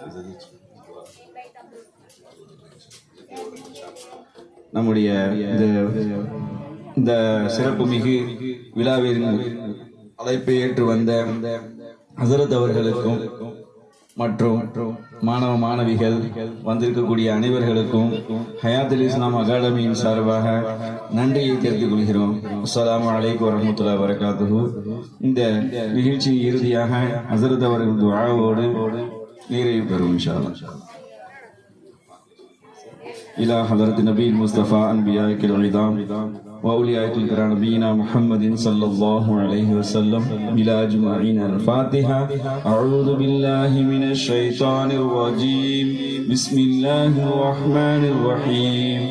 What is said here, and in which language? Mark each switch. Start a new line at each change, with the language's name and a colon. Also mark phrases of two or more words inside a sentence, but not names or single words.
Tamil: நம்முடைய இந்த சிறப்பு மிகு விழாவின் அழைப்பை ஏற்று வந்த ஹசரத் அவர்களுக்கும் மற்றும் மாணவ மாணவிகள் வந்திருக்கக்கூடிய அனைவர்களுக்கும் ஹயாத்துல் இஸ்லாம் அகாடமியின் சார்பாக நன்றியை தெரிவித்துக் கொள்கிறோம்.
Arabic: السلام عليكم ورحمة الله وبركاته.
Tamil: இந்த நிகழ்ச்சியின் இறுதியாக ஹசரத் அவர்கள் துஆவோடு நிறைவு பெறும்
Arabic: إن شاء الله. إلى حضرة النبي المصطفى أنبياء العظام وأولياء الكرام نبينا محمد صلى الله عليه وسلم إلى أجمعين. الفاتحة. أعوذ بالله من الشيطان الرجيم. بسم الله الرحمن الرحيم.